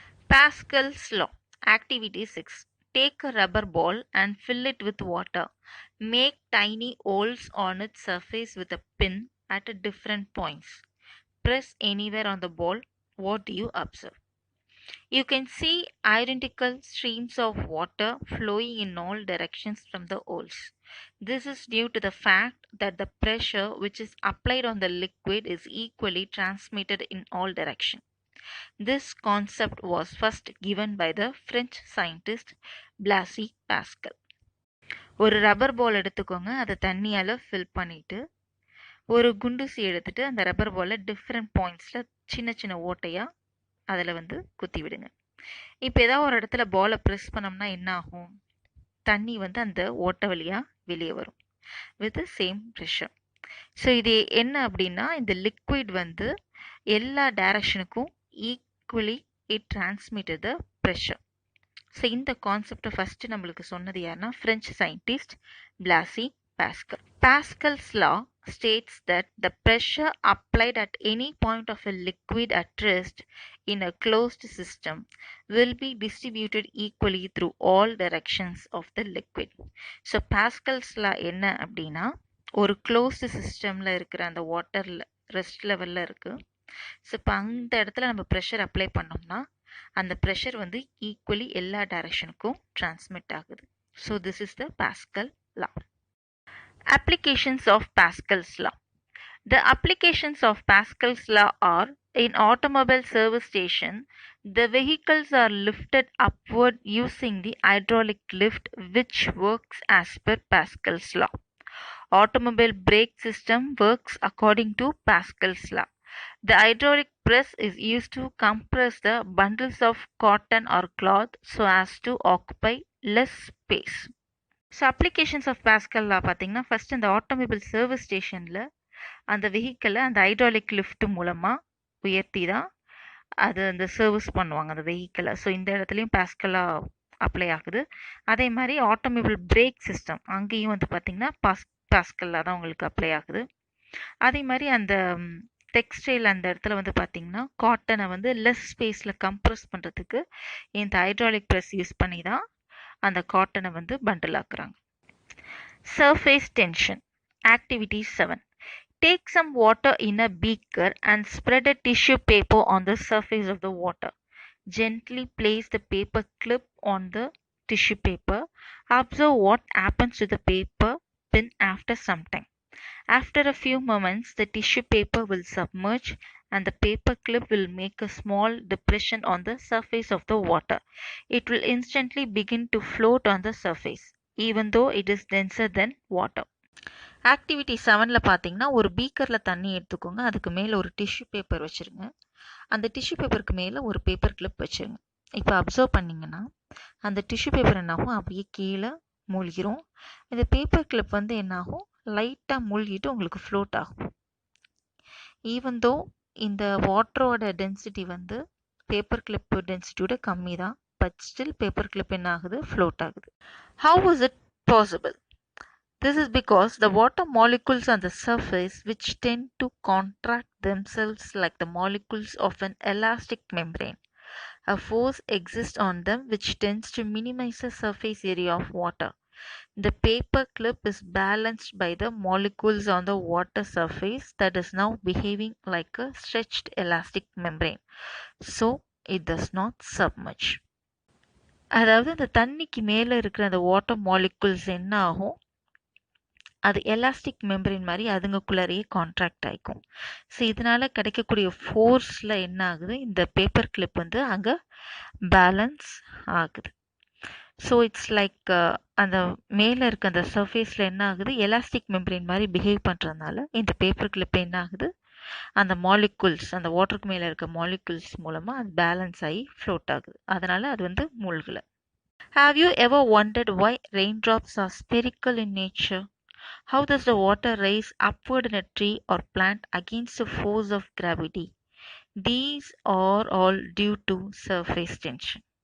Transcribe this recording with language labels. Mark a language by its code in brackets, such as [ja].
[en] Pascal's law. Activity 6. Take a rubber ball and fill it with water. Make tiny holes on its surface with a pin at different points. Press anywhere on the ball. What do you observe? You can see identical streams of water flowing in all directions from the holes. This is due to the fact that the pressure which is applied on the liquid is equally transmitted in all directions. This concept was first given by the French scientist Blaise Pascal. [ta] ஒரு rubber பால் எடுத்துக்கோங்க, அதை தண்ணியால் fill பண்ணிவிட்டு ஒரு குண்டூசி எடுத்துகிட்டு அந்த rubber பாலை different பாயிண்ட்ஸில் சின்ன சின்ன ஓட்டையாக அதில் வந்து குத்தி விடுங்க. இப்போ ஏதாவது ஒரு இடத்துல பாலை ப்ரெஸ் பண்ணோம்னா என்ன ஆகும், தண்ணி வந்து அந்த ஓட்டை வழியாக வெளியே வரும் [en] With same pressure. [ta] ஸோ இது என்ன அப்படின்னா, இந்த லிக்விட் வந்து எல்லா டைரக்ஷனுக்கும் [en] Equally it transmitted the pressure. [ta] So இந்த கான்செப்டை ஃபஸ்ட்டு நம்மளுக்கு சொன்னது யாருன்னா French scientist Plassey pascal. [en] Pascal's law states that the pressure applied at any point of a liquid at rest in a closed system will be distributed equally through all directions of the liquid. [ta] So Pascal's law என்ன அப்படின்னா, ஒரு closed சிஸ்டமில் இருக்கிற அந்த வாட்டரில் rest லெவலில் இருக்குது. So இப்போ அந்த இடத்துல நம்ம ப்ரெஷர் அப்ளை பண்ணோம்னா அந்த ப்ரெஷர் வந்து ஈக்குவலி எல்லா டைரக்ஷனுக்கும் டிரான்ஸ்மிட் ஆகுது. [en] So this is the Pascal law. Applications of Pascal's law. The applications of Pascal's law are: in automobile service station, the vehicles are lifted upward using the hydraulic lift which works as per Pascal's law. Automobile brake system works according to Pascal's law. The hydraulic press is used to compress the bundles of cotton or cloth so as to occupy less space. [ta] So applications of pascal லா பார்த்தீங்கன்னா first இந்த automobile service ஸ்டேஷனில் அந்த வெஹிக்கிளை அந்த hydraulic lift மூலமாக உயர்த்தி தான் அது அந்த சர்வீஸ் பண்ணுவாங்க அந்த வெஹிக்கிளை. ஸோ இந்த இடத்துலையும் பாஸ்கலா அப்ளை ஆகுது. அதே மாதிரி ஆட்டோமொபைல் பிரேக் சிஸ்டம் அங்கேயும் வந்து பார்த்தீங்கன்னா பாஸ்கலா தான் உங்களுக்கு அப்ளை ஆகுது. அதே மாதிரி அந்த டெக்ஸ்டைல் அந்த இடத்துல வந்து பார்த்தீங்கன்னா காட்டனை வந்து லெஸ் ஸ்பேஸில் கம்ப்ரஸ் பண்ணுறதுக்கு இந்த ஹைட்ராலிக் ப்ரெஸ் யூஸ் பண்ணி தான் அந்த காட்டனை வந்து bundle ஆக்குறாங்க. [en] Surface tension. Activity 7. Take some water in a beaker and spread a tissue paper on the surface of the water. Gently place the paper clip on the tissue paper. Observe what happens to the paper pin after some time. After a few moments, the tissue paper will submerge and the paper clip will make a small depression on the surface of the water. It will instantly begin to float on the surface, even though it is denser than water. [ta] Activity 7ல் பார்த்தீங்கன்னா ஒரு பீக்கரில் தண்ணி எடுத்துக்கோங்க. அதுக்கு மேலே ஒரு tissue paper வச்சுருங்க. அந்த tissue பேப்பருக்கு மேலே ஒரு பேப்பர் கிளிப் வச்சுருங்க. இப்போ அப்சர்வ் பண்ணிங்கன்னா அந்த டிஷ்யூ பேப்பர் என்னாகும், அப்படியே கீழே மூழ்கிரும். இந்த பேப்பர் கிளிப் வந்து என்னாகும், லைட்டாக மூழ்கிட்டு உங்களுக்கு ஃப்ளோட் ஆகும். [en] even though [ta] இந்த வாட்டரோட டென்சிட்டி வந்து பேப்பர் கிளிப் டென்சிட்டியோட கம்மி தான், [en] but still [ta] பேப்பர் கிளிப் என்ன ஆகுது, ஃப்ளோட் ஆகுது. [en] How is it possible? This is because the water molecules on the surface, which tend to contract themselves like the molecules of an elastic membrane. A force exists on them which tends to minimize the surface area of water. The paper clip is balanced by the molecules on the water surface that is now behaving like a stretched elastic membrane. So, it does not submerge. [ta] அதாவது இந்த தண்ணிக்கு மேலே இருக்கிற அந்த water molecules என்ன ஆகும், அது elastic மெம்பரின் மாதிரி அதுங்களுக்குள்ளாரையே கான்ட்ராக்ட் ஆகிக்கும். ஸோ இதனால் கிடைக்கக்கூடிய ஃபோர்ஸில் என்ன ஆகுது, இந்த பேப்பர் கிளிப் வந்து அங்கே பேலன்ஸ் ஆகுது. [en] so it's like [ta] அந்த மேலே இருக்க அந்த சர்ஃபேஸில் என்ன ஆகுது, எலாஸ்டிக் மெம்பரின் மாதிரி பிஹேவ் பண்ணுறதுனால இந்த பேப்பர் கிளிப் என்ன ஆகுது, அந்த மாலிகுல்ஸ் அந்த வாட்டருக்கு மேலே இருக்க மாலிகுல்ஸ் மூலமாக அது பேலன்ஸ் ஆகி ஃப்ளோட் ஆகுது. அதனால் அது வந்து மூழ்கலை. [en] Have you ever wondered why raindrops are spherical in nature? How does the water rise upward in a tree or plant against the force of gravity? These are all due to surface tension.